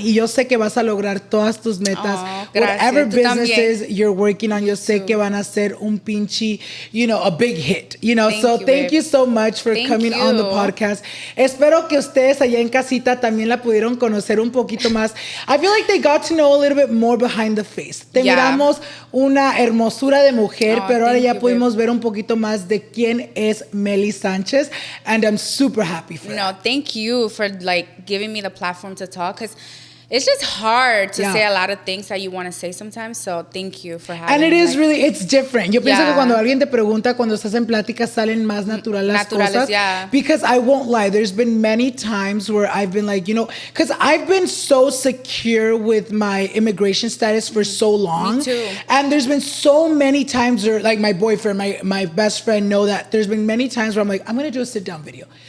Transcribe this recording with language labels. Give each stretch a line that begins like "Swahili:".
Spanish: Y yo sé que vas a lograr todas tus metas.
English: Whatever businesses you're working on,
Spanish: yo sé que van a ser un pinche,
English: a big hit, Thank you so much for coming on the podcast.
Spanish: Espero que ustedes allá en casita también la pudieron conocer un poquito más.
English: I feel like they got to know a little bit more behind the face.
Spanish: Te miramos una hermosura de mujer, pero ahora ya pudimos ver un poquito más de quién es Melly Sanchez,
English: and I'm super happy for that. Thank you for like giving me the platform to talk, because it's just hard to say a lot of things that you want to say sometimes. So thank you for having me. And it is really, it's different.
Spanish: Yo pienso que cuando alguien te pregunta, cuando estás en plática, salen más naturales las cosas.
English: Because I won't lie, there's been many times where I've been like, because I've been so secure with my immigration status for so long. Me too. And there's been so many times where, like my boyfriend, my best friend know that there's been many times where I'm like, I'm going to do a sit down video.